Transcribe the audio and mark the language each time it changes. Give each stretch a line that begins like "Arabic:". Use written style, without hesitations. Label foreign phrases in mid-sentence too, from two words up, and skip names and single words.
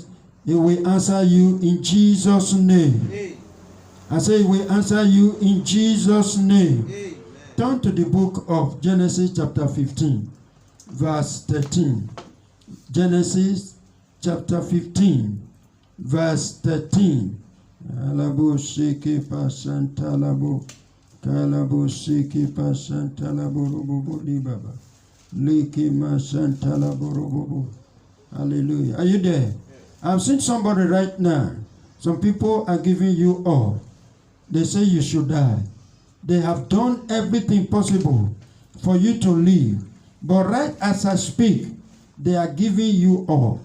English: He will answer you in Jesus' name. Amen. I say He will answer you in Jesus' name. Amen. Turn to the book of Genesis chapter 15, verse 13. Genesis chapter 15, verse 13. Alabo shiki pasanta labo, kalabo shiki pasanta labo rububu libaba, liki masanta labo rububu. Hallelujah. Are you there? I've seen somebody right now. Some people are giving you all. They say you should die. They have done everything possible for you to live. But right as I speak, they are giving you all.